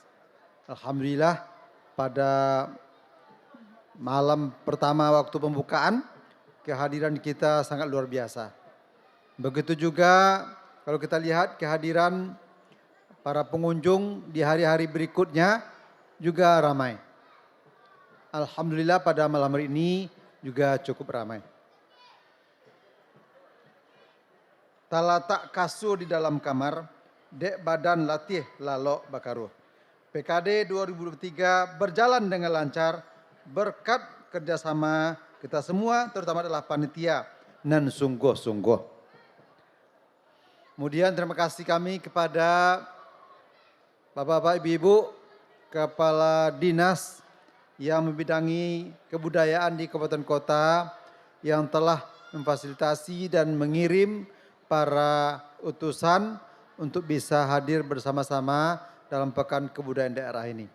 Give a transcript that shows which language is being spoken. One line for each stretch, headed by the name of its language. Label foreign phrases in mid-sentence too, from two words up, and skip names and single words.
Indonesian: Alhamdulillah pada malam pertama waktu pembukaan kehadiran kita sangat luar biasa. Begitu juga kalau kita lihat kehadiran para pengunjung di hari-hari berikutnya juga ramai. Alhamdulillah pada malam hari ini juga cukup ramai.
Minangkabau: Talatak kasur di dalam kamar, dek badan latih lalok bakaruh.
Indonesian: PKD 2023 berjalan dengan lancar berkat kerjasama kita semua terutama adalah panitia dan sungguh-sungguh. Kemudian terima kasih kami kepada Bapak-bapak, Ibu-ibu, Kepala Dinas yang membidangi kebudayaan di kabupaten kota yang telah memfasilitasi dan mengirim para utusan untuk bisa hadir bersama-sama dalam Pekan Kebudayaan Daerah ini.